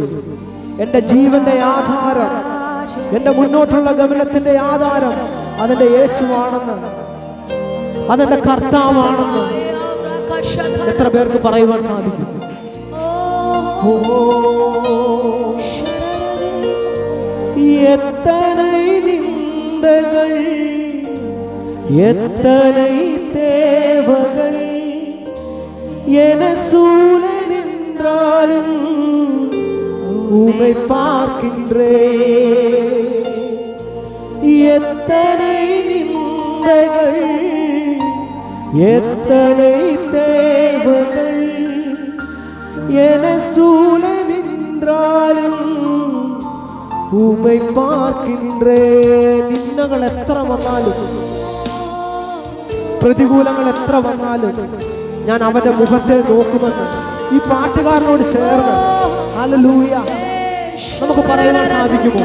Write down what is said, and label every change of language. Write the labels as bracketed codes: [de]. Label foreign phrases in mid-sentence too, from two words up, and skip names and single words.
[ml] എന്റെ ജീവന്റെ ആധാരം, എന്റെ മുന്നോട്ടുള്ള ഗമനത്തിന്റെ ആധാരം അതെന്റെ യേശുവാണെന്ന്, അതെന്റെ കർത്താവാണെന്ന് എത്ര പേർക്ക് പറയുവാൻ സാധിക്കും? [ta] எத்தனை நிந்தைகள், எத்தனை தேவகள் என சூழ நின்றாலும் உம்மை பார்க்கின்றேன். எத்தனை நிந்தைகள், எத்தனை தேவகள் என சூழ நின்றாலும் உம்மை பார்க்கின்றே. [ml] നിന്ദകൾ എത്ര വന്നാലും, പ്രതികൂലങ്ങൾ എത്ര വന്നാലും ഞാൻ അവന്റെ മുഖത്തെ നോക്കുമെന്ന് ഈ പാട്ടുകാരനോട് ചേർന്ന് ഹല്ലേലൂയ നമുക്ക് പറയാൻ സാധിക്കുമോ?